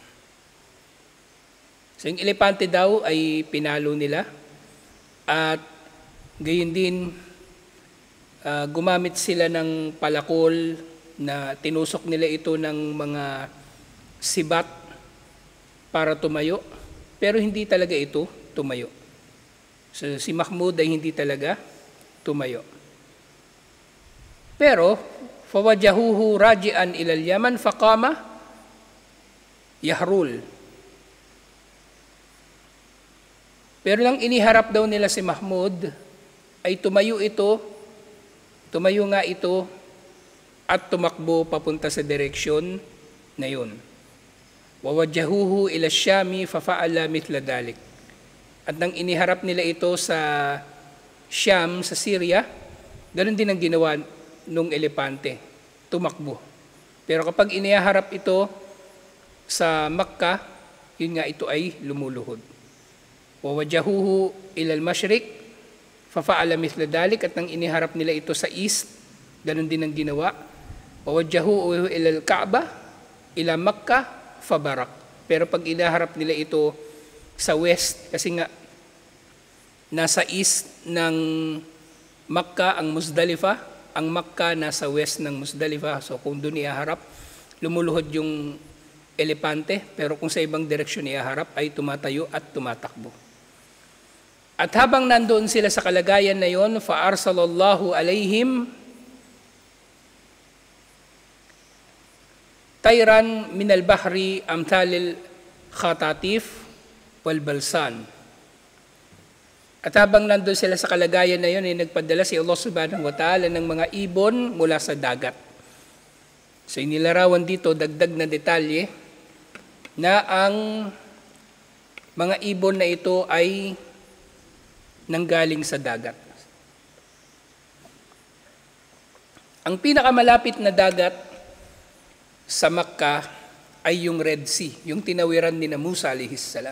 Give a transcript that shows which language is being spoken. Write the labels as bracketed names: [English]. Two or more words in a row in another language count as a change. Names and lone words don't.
[Filipino] So yung elepante daw ay pinalo nila at gayon din gumamit sila ng palakol na tinusok nila ito ng mga sibat para tumayo, pero hindi talaga ito tumayo. So si Mahmud ay hindi talaga tumayo. [Arabic] Pero فوجهوه راجعا إلى اليمن فقام يهرول. [Filipino] Pero nang iniharap daw nila si Mahmud, ay tumayo nga ito at tumakbo papunta sa direksyon na yun. [Arabic] ووجهوه إلى الشام ففعل مثل ذلك. [Filipino] At nang iniharap nila ito sa Syam, sa Syria, ganun din ang ginawa nung elepante, tumakbo. Pero kapag iniharap ito sa Makkah, yun nga ito ay lumuluhod. [Arabic] ووجهوه إلى المشرق ففعل مثل ذلك, [Filipino] at nang iniharap nila ito sa east, ganun din ang ginawa. [Arabic] ووجهوه إلى الكعبة إلى مكة فبرك. [Filipino] Pero pag iniharap nila ito sa west, kasi nga nasa east ng Makkah ang Muzdalifah, ang Makkah nasa west ng Muzdalifah. So kung doon iharap, lumuluhod yung elepante, pero kung sa ibang direksyon iharap ay tumatayo at tumatakbo. At habang nandoon sila sa kalagayan na yon, [Arabic] فأرسل الله عليهم طيرا من البحر أمثال الخطاطيف والبلسان. [Filipino] At habang nandoon sila sa kalagayan na yon, ay nagpadala si Allah [Arabic] سبحانه وتعالى [Filipino] ng mga ibon mula sa dagat. So inilarawan dito, dagdag na detalye, na ang mga ibon na ito ay nanggaling sa dagat. Ang pinakamalapit na dagat sa Makkah ay yung Red Sea, yung tinawiran ni Musa [Arabic] عليه السلام.